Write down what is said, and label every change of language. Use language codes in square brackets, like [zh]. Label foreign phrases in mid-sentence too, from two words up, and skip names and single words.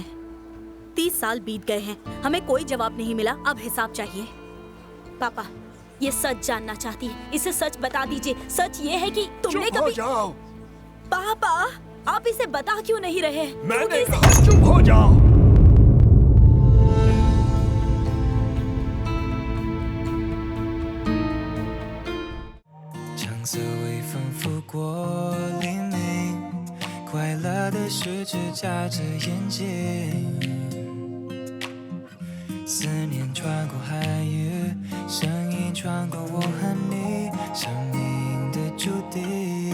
[hi] 30 साल बीत गए हैं, हमें कोई जवाब नहीं मिला। अब हिसाब चाहिए। पापा, ये सच जानना चाहती है। इसे सच बता दीजिए। सच ये है कि तुमने चुप हो कभी... जाओ। पापा, आप इसे बता क्यों नहीं रहे? मैंने कहा चुप हो जाओ। [zh] 橙色微风拂过黎明，快乐的十指眨着眼睛，思念穿过海域，声音穿过我和你，生命的注定。